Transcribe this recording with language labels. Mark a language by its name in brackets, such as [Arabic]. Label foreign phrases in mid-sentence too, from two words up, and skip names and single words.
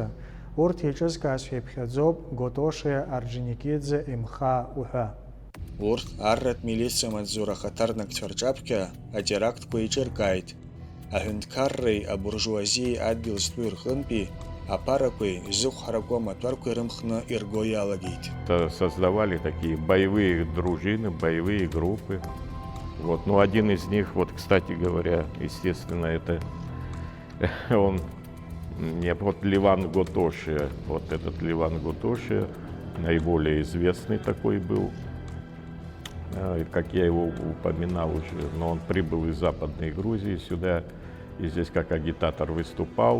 [Abkhazian] Урҭ еиҿызкаазшәа иԥхьаӡоуп Готоши, Орџьоникиӡе, Имхаа уҳәа. Урҭ арратә милициа маҵзура ахаҭарнакцәа рҿаԥхьа атерактқәа еиҿыркааит. аҳәынҭқарреи абуржуазиеи адгьыл зтәу ирхынтәи апарақәеи зыхәҳарақәа маҭәарқәа ирымхны ирго иалагеит. [Russian] Создавали такие боевые дружины, боевые группы. Вот. Ну, один из них, вот, кстати говоря, естественно, это он, вот Леван Готоши, вот этот Леван Готоши, наиболее известный такой был, как я его упоминал уже, но он прибыл из Западной Грузии сюда, и здесь как агитатор выступал.